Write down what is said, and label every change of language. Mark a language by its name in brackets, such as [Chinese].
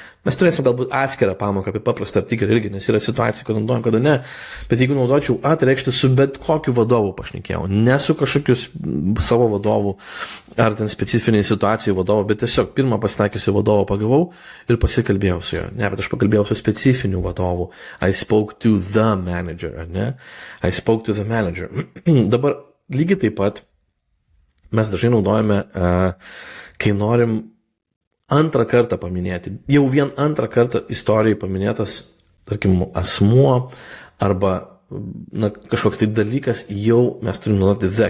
[Lithuanian] Mes turėsim galbūt atskirą pamoką apie paprastą artikelį irgi, nes yra situacijų, kad naudojam, kada ne. Bet jeigu naudočiau a, tai reikštų su bet kokiu vadovu pašnekėjau. Ne su kažkokius savo vadovu ar ten specifiniai situacijų vadovu, bet tiesiog pirmą pasitaikiusiu vadovu pagavau ir pasikalbėjau su juo. Ne, bet aš pakalbėjau su specifiniu vadovu. [English] I spoke to the manager, [Lithuanian] ar ne? [English] I spoke to the manager. [Lithuanian] Dabar lygiai taip pat mes dažnai naudojame, kai norim antrą kartą paminėti. Jau vien antrą kartą istorijai paminėtas, tarkim, asmuo arba kažkoks tai dalykas, jau mes turim naudoti the.